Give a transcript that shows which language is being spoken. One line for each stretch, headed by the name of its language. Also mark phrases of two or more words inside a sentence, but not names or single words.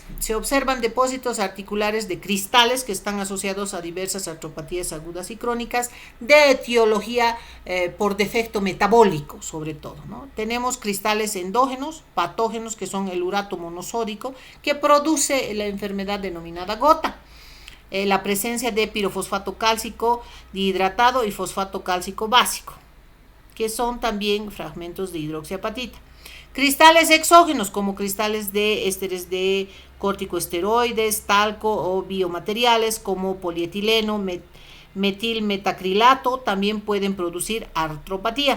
Spanish: Se observan depósitos articulares de cristales que están asociados a diversas artropatías agudas y crónicas de etiología por defecto metabólico, sobre todo, ¿no? Tenemos cristales endógenos, patógenos, que son el urato monosódico, que produce la enfermedad denominada gota. La presencia de pirofosfato cálcico dihidratado y fosfato cálcico básico, que son también fragmentos de hidroxiapatita. Cristales exógenos, como cristales de ésteres de corticosteroides, talco o biomateriales como polietileno, metilmetacrilato, también pueden producir artropatía.